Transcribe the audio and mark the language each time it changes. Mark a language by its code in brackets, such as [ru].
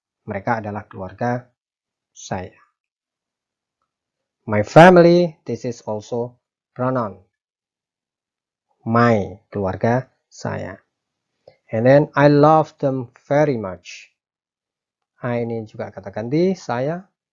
[id] Mereka adalah keluarga saya. [en] My family, this is also pronoun. My, [id] keluarga saya. [en] And then I love them very much. [id] I ini juga kata ganti saya.